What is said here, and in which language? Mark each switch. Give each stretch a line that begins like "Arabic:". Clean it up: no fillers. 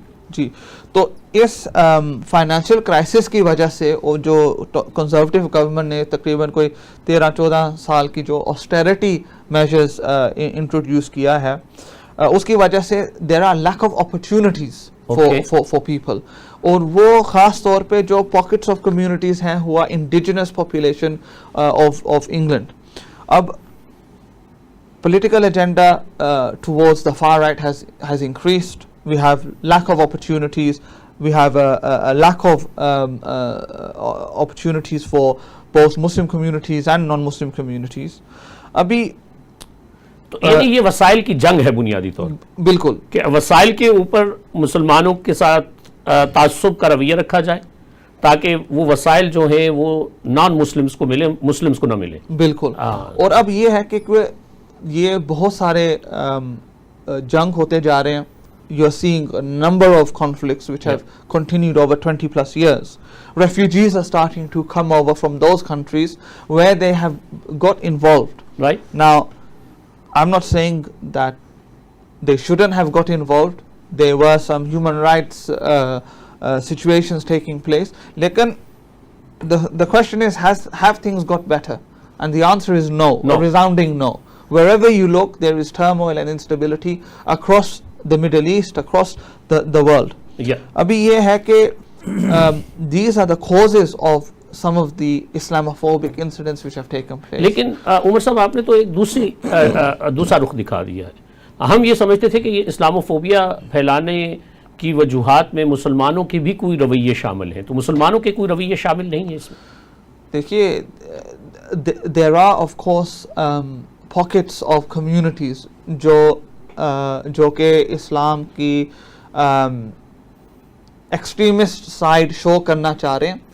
Urdu: جی تو اس financial crisis کی وجہ سے جو کنزرویٹو گورنمنٹ نے تقریباً کوئی 13-14 سال کی جو آسٹیرٹی میجرز انٹروڈیوس کیا ہے، اس کی وجہ سے
English: There are lack of opportunities for people.
Urdu: اور وہ خاص طور پہ جو پاکٹس آف کمیونٹیز ہیں ہوا
English: Indigenous population of England.
Urdu: اب
English: political agenda towards the far right has increased. We have lack of opportunities. We have a lack of opportunities for both Muslim communities and non-Muslim communities.
Urdu: ابھی تو یعنی یہ وسائل کی جنگ ہے بنیادی طور پر. بالکل، کہ وسائل کے اوپر مسلمانوں کے ساتھ تعصب کا رویہ رکھا جائے تاکہ وہ وسائل جو ہیں وہ نان مسلمز کو ملے، مسلمز کو نہ ملے. بالکل. اور اب یہ ہے کہ یہ بہت سارے جنگ ہوتے جا رہے ہیں.
English: You are seeing a number of conflicts which have continued over 20 plus years. Refugees are starting to come over from those countries where they have got involved. Right. Now, I'm not saying that they shouldn't have got involved. There were some human rights situations taking place.
Urdu: Lekin
English: the question is, have things got better? And the answer is no. A resounding no. Wherever you look, there is turmoil and instability across the Middle East, across the world.
Urdu: Abhi ye hai ke
English: these are the causes of some of the Islamophobic incidents which have taken place.
Urdu: لیکن عمر صاحب آپ نے تو ایک دوسرا رخ دکھا دیا ہے. ہم یہ سمجھتے تھے کہ یہ اسلاموفوبیا پھیلانے کی وجوہات میں مسلمانوں کے بھی کوئی رویے شامل ہیں، تو مسلمانوں کے کوئی رویے شامل نہیں ہیں اس میں. دیکھیے
English: there are of course pockets of communities
Urdu: جو کہ اسلام کی ایکسٹریمسٹ سائڈ شو کرنا چاہ رہے ہیں،